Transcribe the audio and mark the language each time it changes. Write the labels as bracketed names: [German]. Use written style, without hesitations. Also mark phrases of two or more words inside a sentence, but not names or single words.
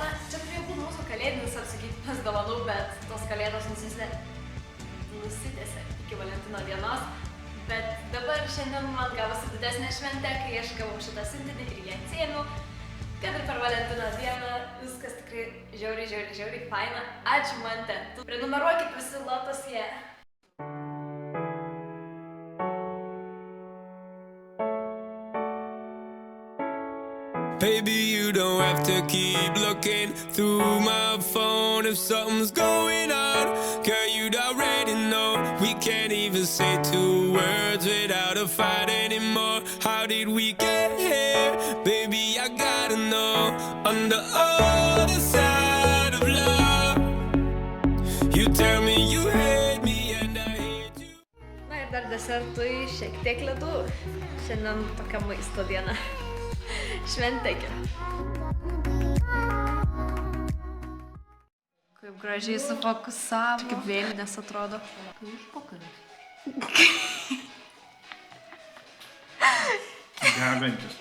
[Lithuanian] Čia turėjo būti mūsų kalėdinis apsikeitimas dovanų, bet tos kalėdos nusitęsė iki Valentino dienos. Bet dabar šiandien man gavosi didesnė šventė, kai aš gavau šitą siuntinį ir jį atsiėmiau. Kad ir per Valentino dieną viskas tikrai žiauriai faina. Ačiū Mantė. Prenumeruokit visi Lotusje. [English] Baby, you don't have to keep looking through my phone if something's going on. Girl, you'd already know. We can't even say 2 words without a fight anymore. How did we get here? Baby, I gotta know. On the other side of love, you tell me you hate me and I hate you. [Lithuanian] Na ir dar desertui šiek tiek ledų. Šiandien tokia maisto diena. Šventekė. Kaip gražiai sufokusavo. Kaip vėlinės atrodo. Degantis.